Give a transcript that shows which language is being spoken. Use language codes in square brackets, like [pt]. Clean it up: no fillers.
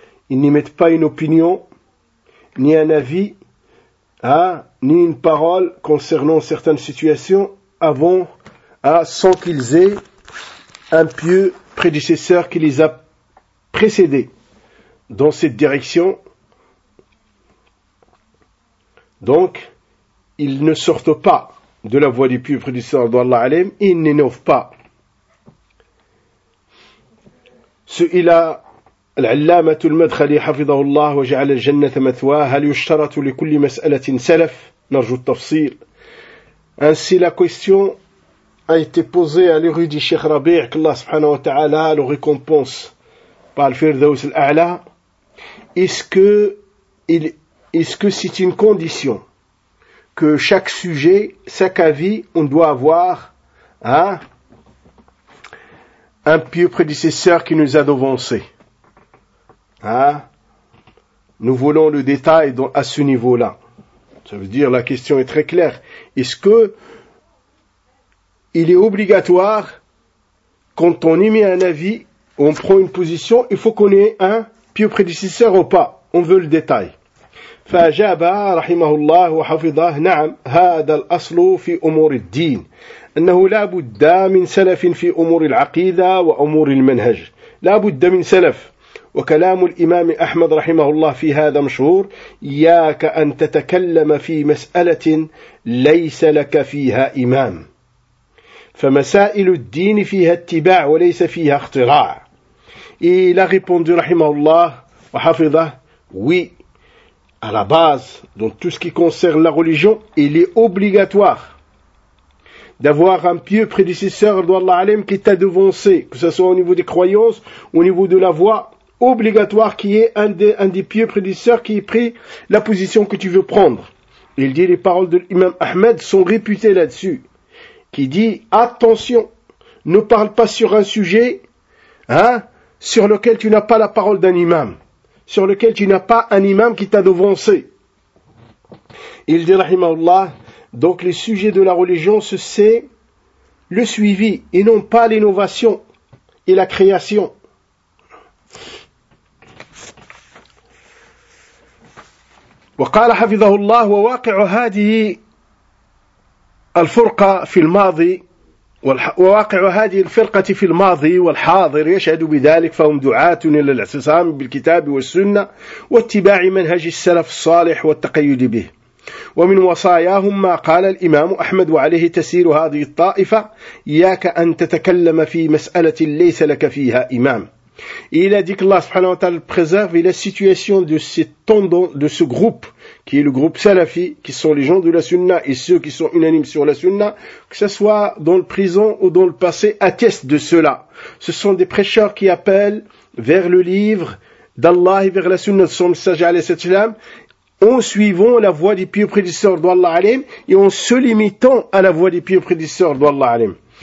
[fr] Ils n'y mettent pas une opinion, ni un avis, ni une parole concernant certaines situations avant, sans qu'ils aient un pieux prédécesseur qui les a précédés dans cette direction. Donc, ils ne sortent pas de la voie du pieux prédécesseur d'Allah alayhim, ils n'innovent pas. [ar] سئل العلامة المدخلي حفظه الله وجعل الجنة مثواه، هل يشترط لكل مسألة سلف؟ نرجو التفصيل. [fr] Ainsi la question a été posée à l'érudit Cheikh Rabi' que Allah subhanahu wa ta'ala le récompense par le Firdaus al-A'la. Est-ce que c'est une condition que chaque sujet, chaque avis, on doit avoir un pieux prédécesseur qui nous a devancés. Nous voulons le détail à ce niveau-là. Ça veut dire, la question est très claire. Est-ce que il est obligatoire, quand on émet un avis, on prend une position, il faut qu'on ait un pieux prédécesseur ou pas? On veut le détail. [ar] فَأَجَابَا رَحِمَهُ اللَّهُ وَحَفِظَهُ نَعَمْ هَذَا الْأَصْلُ فِي أُمُورِ الدِّينِ أنه لا بد من سلف في أمور العقيدة وأمور المنهج، لا بد من سلف، وكلام الإمام أحمد رحمه الله في هذا مشهور. إياك أن تتكلم في مسألة ليس لك فيها إمام، فمسائل الدين فيها اتباع وليس فيها اختراع. إلى غيبون دي رحمه الله وحفظه وي [fr] à la base dans tout ce qui concerne la religion il est obligatoire d'avoir un pieux prédécesseur d'Allah Alim qui t'a devancé, que ce soit au niveau des croyances, au niveau de la voie, obligatoire qui est un des pieux prédécesseurs qui ait pris la position que tu veux prendre. Il dit, les paroles de l'imam Ahmed sont réputées là-dessus, qui dit, attention, ne parle pas sur un sujet, sur lequel tu n'as pas la parole d'un imam. sur lequel tu n'as pas un imam qui t'a devancé. Il dit, rahimahullah, donc le sujet de la religion, c'est le suivi, et non pas l'innovation et la création. [ar] وقال حفظه الله وواقع هذه الفرقة في الماضي وواقع هذه الفرقة في الماضي والحاضر يشهد بذلك فهم دعاة إلى الاعتصام بالكتاب والسنة واتباع منهج السلف الصالح والتقيد به ومن وصاياهم ما قال الإمام أحمد عليه تسير هذه الطائفة إياك أن تتكلم في مسألة ليس لك فيها إمام. [fr] Il a dit que Allah subhanahu wa ta'ala préserve la situation de ces tendons, de ce groupe, qui est le groupe salafi, qui sont les gens de la sunna et ceux qui sont unanimes sur la sunna, que ce soit dans le présent ou dans le passé, attestent de cela. Ce sont des prêcheurs qui appellent vers le livre d'Allah et vers la sunna de son message alayhi sallam, en suivant la voie des pieux prédécesseurs d'Allah alayhim et en se limitant à la voie des pieux prédécesseurs d'Allah alayhim.